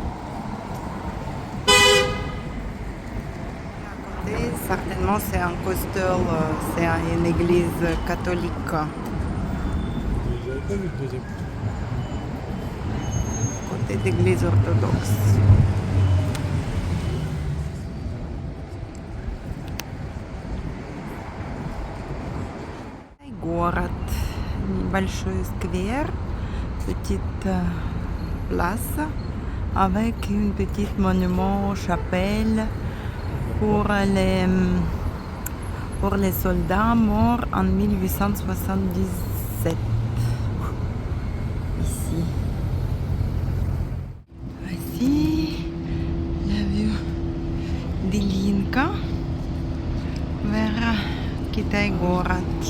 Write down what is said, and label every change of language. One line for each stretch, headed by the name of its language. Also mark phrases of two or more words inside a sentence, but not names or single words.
French: À côté, certainement, c'est un costel, c'est une église catholique. J'avais pas vu le deuxième. Côté d'église orthodoxe. Город.
Russian: Небольшой сквер,
French: petite place avec une petite monument, chapelle pour les soldats morts en 1877. Ici. Voici la vue d'Ilinka vers Kitaï-Город.